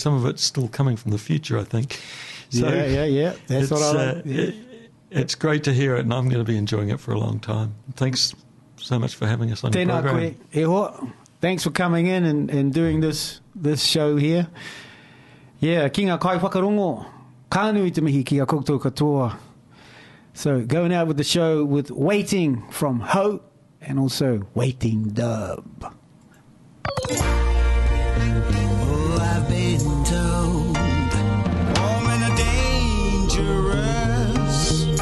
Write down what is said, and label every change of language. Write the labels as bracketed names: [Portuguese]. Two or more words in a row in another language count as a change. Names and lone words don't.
[English] Some of it's still coming from the future, I think. So yeah. That's what I like. It's great to hear it, and I'm going to be enjoying it for a long time. Thanks so much for having us on your program. Thanks for coming in and doing this show here. Yeah, [Māori] ki ngā kai whakarongo, kānui te mihi ki a koutou katoa. [English] So going out with the show with Waiting from HAU and also Waiting Dub. Oh, I've been told women are dangerous.